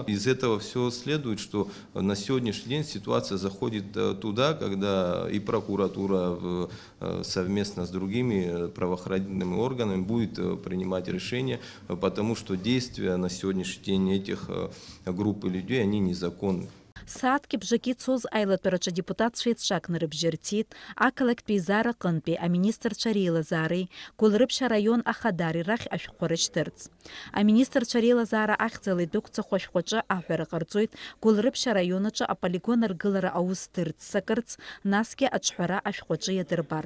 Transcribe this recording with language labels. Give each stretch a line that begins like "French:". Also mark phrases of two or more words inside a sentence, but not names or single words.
Russian: Из этого все следует, что на сегодняшний день ситуация заходит туда, когда и прокуратура совместно с другими правоохранительными органами будет принимать решения, потому что действия на сегодняшний день этих групп людей, они незаконны.
Abkhazian: Сааҭки бжаки цоз аилатәараҿы депутатцәеицәак нарыбжьырҭит, ақалақьтәи еизара аҟынтәи аминистрцәа реилазаареи Гәылрыԥшь араион ахадари рахь ашәҟәқәа рышьҭырц. Аминистрцәа реилазаара ахьӡала идәықәҵахо ашәҟәаҿы аҳәара ҟарҵоит Гәылрыԥшь араион аҿы аполигон аргылара аус дырццакырц, насгьы аҿҳәара ашәҟәаҿы иадырбарц.